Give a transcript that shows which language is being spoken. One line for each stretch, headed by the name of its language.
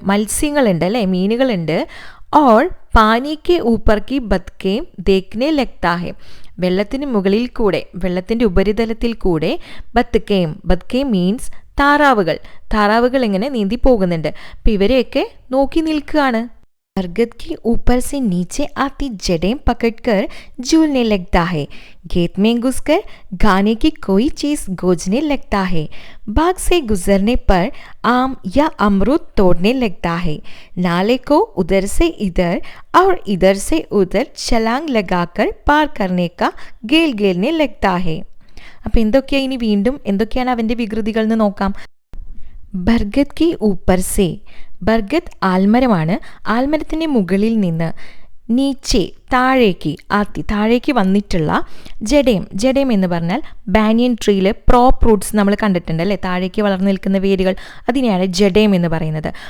Malayalam: മത്സ്യങ്ങളുണ്ട് അല്ലേ, മീനുകളുണ്ട്.
Hindi: Or pani K ഊപ്പർ കി ബത്കേം ദേഖ്നെ ലഗ്താ ഹെ,
Malayalam: വെള്ളത്തിന് മുകളിൽ കൂടെ, വെള്ളത്തിൻ്റെ ഉപരിതലത്തിൽ കൂടെ ബത്കേം മീൻസ് താറാവുകൾ ഇങ്ങനെ നീന്തി പോകുന്നുണ്ട്. അപ്പം ഇവരെയൊക്കെ നോക്കി നിൽക്കുകയാണ്.
Hindi: बरगद के ऊपर से नीचे आती जड़ें पकड़कर झूलने लगता है, खेत में घुसकर खाने की कोई चीज गोजने लगता है, बाग से गुजरने पर आम या अमरूद तोड़ने लगता है, नाले को उधर से इधर और इधर से उधर छलांग लगाकर पार करने का गेलने लगता है.
Malayalam: അപ്പോൾ എന്തൊക്കെയാണ് ഇനി വീണ്ടും എന്തൊക്കെയാണ് അവൻ്റെ വികൃതികൾ എന്ന് നോക്കാം.
Hindi: ബർഗത് കി ഊപ്പർ സേ,
Malayalam: ബർഗത് ആൽമരമാണ്, ആൽമരത്തിൻ്റെ മുകളിൽ നിന്ന് നീച്ചെ താഴേക്ക്, താഴേക്ക് വന്നിട്ടുള്ള ജഡേം എന്ന് പറഞ്ഞാൽ ബാനിയൻ ട്രീയിൽ പ്രോപ്പ് റൂട്ട്സ് നമ്മൾ കണ്ടിട്ടുണ്ട് അല്ലേ, താഴേക്ക് വളർന്നു നിൽക്കുന്ന വേരുകൾ, അതിനെയാണ് ജഡേം എന്ന് പറയുന്നത്.